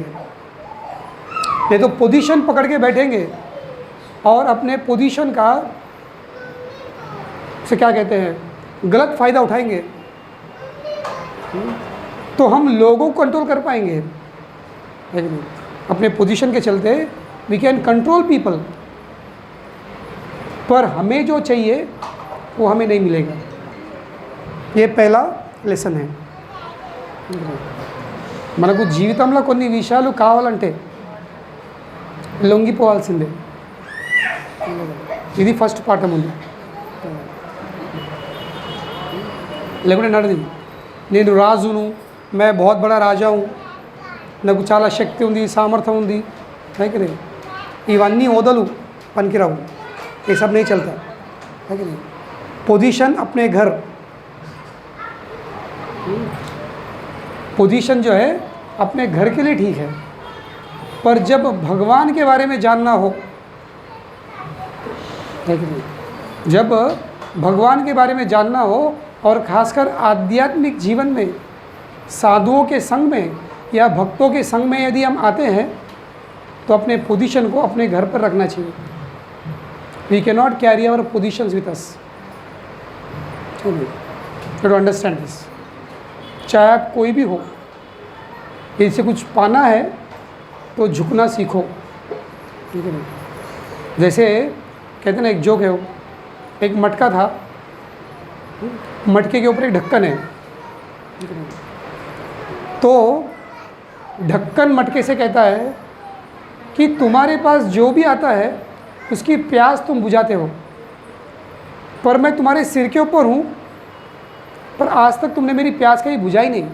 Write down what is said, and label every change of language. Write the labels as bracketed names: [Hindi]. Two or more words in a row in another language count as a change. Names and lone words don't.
[Hindi] नहीं तो पोजीशन पकड़ के बैठेंगे और अपने पोजीशन का से क्या कहते हैं, गलत फ़ायदा उठाएंगे, तो हम लोगों को कंट्रोल कर पाएंगे, है कि नहीं। अपने पोजीशन के चलते [English] we can control people, [Hindi] पर हमें जो चाहिए वो हमें नहीं मिलेगा। ये पहला लेसन है। [Telugu] మనకు జీవితంలో కొన్ని విషయాలు కావాలంటే లొంగిపోవాల్సిందే। ఇది ఫస్ట్ పాఠం ఉంది। లేకుంటే నడది నేను రాజును, [Hindi] मैं बहुत बड़ा राजा हूँ, [Telugu] నాకు చాలా శక్తి ఉంది, సామర్థ్యం ఉంది, [Hindi] है कि नहीं। [Telugu] ఇవన్నీ ఓదలు పనికిరావు, [Hindi] ये सब नहीं चलता, है कि नहीं। पोजीशन अपने घर, पोजीशन जो है अपने घर के लिए ठीक है, पर जब भगवान के बारे में जानना हो, है कि नहीं, जब भगवान के बारे में जानना हो, और ख़ासकर आध्यात्मिक जीवन में साधुओं के संग में या भक्तों के संग में यदि हम आते हैं, तो अपने पोजीशन को अपने घर पर रखना चाहिए। [English] We can not carry our positions with us, to understand this. [Hindi] चाहे आप कोई भी हो, इससे कुछ पाना है तो झुकना सीखो, ठीक है। जैसे कहते हैं ना, एक जोक है, वो एक मटका था, मटके के ऊपर एक ढक्कन है, तो ढक्कन मटके से कहता है कि तुम्हारे पास जो भी आता है उसकी प्यास तुम बुझाते हो, पर मैं तुम्हारे सिर के ऊपर हूँ, पर आज तक तुमने मेरी प्यास कहीं बुझाई नहीं।